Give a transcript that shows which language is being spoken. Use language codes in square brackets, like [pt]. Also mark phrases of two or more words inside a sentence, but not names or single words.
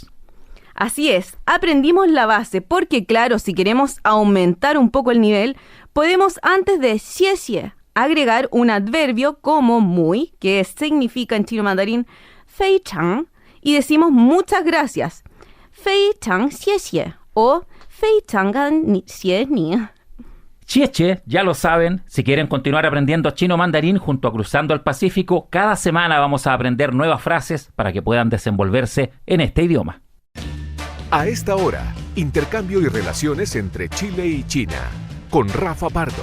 [es] Así es, aprendimos la base, porque claro, si queremos aumentar un poco el nivel, podemos antes de xiexie agregar un adverbio como muy, que significa en chino mandarín [zh] 非常, [es] y decimos muchas gracias. [zh] 非常谢谢 o 非常感谢你. [es] Xiexie, ya lo saben, si quieren continuar aprendiendo chino mandarín junto a Cruzando el Pacífico, cada semana vamos a aprender nuevas frases para que puedan desenvolverse en este idioma. A esta hora, intercambio y relaciones entre Chile y China, con Rafa Pardo.